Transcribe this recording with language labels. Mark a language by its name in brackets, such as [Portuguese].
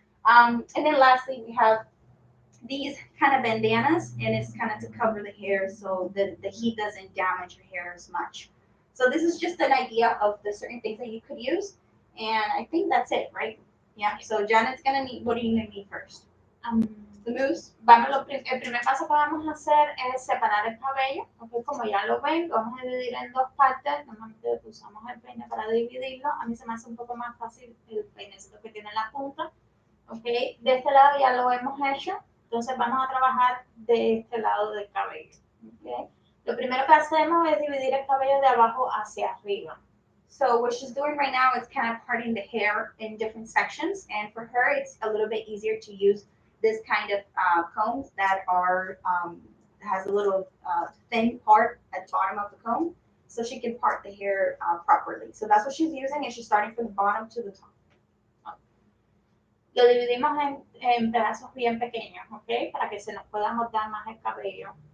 [English] And then lastly, we have these kind of bandanas, and it's kind of to cover the hair so that the heat doesn't damage your hair as much. So this is just an idea of the certain things that you could use, and I think that's it, right? Yeah. So Janet's going to need. What are you going to need first? The mousse. [Spanish] El primer paso que vamos a hacer es separar el cabello, okay, como ya lo ven, lo vamos a dividir en dos partes. Normalmente usamos el peine para dividirlo. A mí se me hace un poco más fácil el peinecito que tiene la punta. Okay. De este lado ya lo hemos hecho, entonces vamos a trabajar de este lado del cabello. Okay. Lo primero que hacemos es dividir el cabello de abajo hacia arriba. [English] So what she's doing right now is kind of parting the hair in different sections, and for her it's a little bit easier to use this kind of combs that are has a little thin part at the bottom of the comb, so she can part the hair properly. So that's what she's using, and she's starting from the bottom to the top. [Spanish] Lo dividimos en pedazos bien pequeños, ¿ok? Para que se nos pueda cortar más el cabello.